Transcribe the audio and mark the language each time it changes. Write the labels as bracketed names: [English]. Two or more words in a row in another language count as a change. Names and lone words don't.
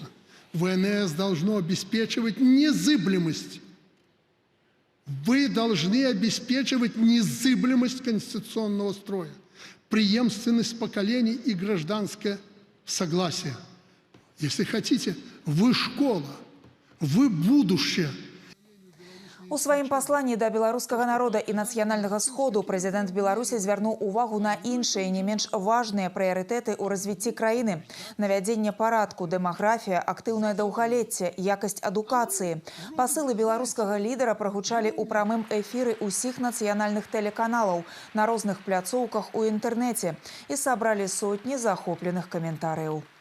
[Russian] ВНС должно обеспечивать незыблемость. Вы должны обеспечивать незыблемость конституционного строя, преемственность поколений и гражданское согласие. Если хотите, вы школа, вы будущее. [Belarusian] У сваім пасланні да беларускага народа і нацыянальнага сходу прэзідэнт Беларусі звярнуў увагу на іншыя не менш важныя прыярытэты ў развіцці краіны. Навядзенне парадку, дэмаграфія, актыўнае даўгалецце, якасць адукацыі. Пасылы беларускага лідара прагучалі ў прамым эфіры ўсіх нацыянальных тэлеканалаў, на розных пляцоўках у інтэрнэце і сабралі сотні захопленых каментарыяў.